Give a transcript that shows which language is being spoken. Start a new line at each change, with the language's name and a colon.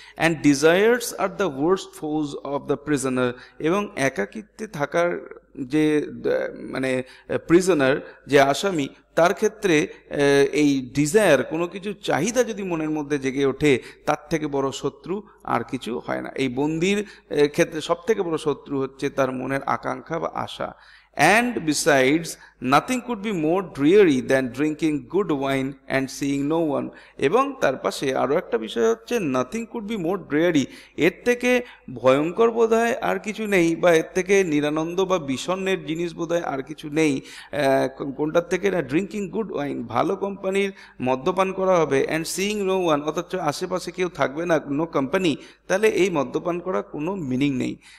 English: and desires are the worst foes of the prisoner,
Bangla: এবং একাকিত্বে থাকার যে মানে প্রিজনার, যে আসামি, তার ক্ষেত্রে এই ডিজায়ার, কোনো কিছু চাহিদা যদি মনের মধ্যে জেগে ওঠে, তার থেকে বড় শত্রু আর কিছু হয় না। এই বন্দির ক্ষেত্রে সব থেকে বড় শত্রু হচ্ছে তার মনের আকাঙ্ক্ষা বা আশা।
English: And besides, nothing could be more dreary than drinking good wine and seeing no one.
Bangla: এবং তার পাশে আরও একটা বিষয় হচ্ছে
English: nothing could be more dreary,
Bangla: এর থেকে ভয়ঙ্কর বোধহয় আর কিছু নেই, বা এর থেকে নিরানন্দ বা বিষণ্ণের জিনিস বোধহয় আর কিছু নেই। কোনটার থেকে না,
English: drinking good wine,
Bangla: ভালো কোম্পানির মদ্যপান করা হবে,
English: and seeing no one,
Bangla: অথচ আশেপাশে কেউ থাকবে না,
English: no company,
Bangla: তাহলে এই মদ্যপান করা কোনো মিনিং নেই।